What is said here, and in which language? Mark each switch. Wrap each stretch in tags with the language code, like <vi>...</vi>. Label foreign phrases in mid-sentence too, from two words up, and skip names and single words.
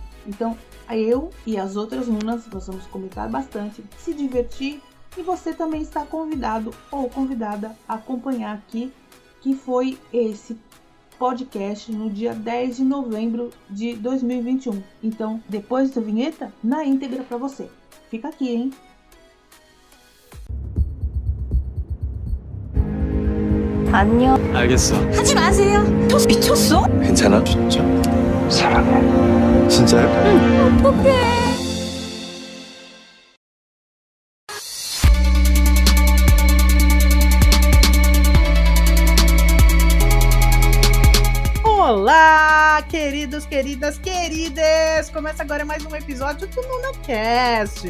<pt>Então, eu e as outras Nunas, nós vamos comentar bastante, se divertir, e você também está convidado ou convidada a acompanhar aqui, que foi esse podcast no dia 10 de novembro de 2021. Então, depois da vinheta, na íntegra para você. Fica aqui, hein?</pt> <ko>안녕. 알겠어. 하지 마세요. 또 미쳤어? 괜찮아? 진짜. 사랑해. 진짜요? 응. 어떡해.</ko> <pt>Olá, queridos, queridas! Começa agora mais um episódio do NunaCast.</pt>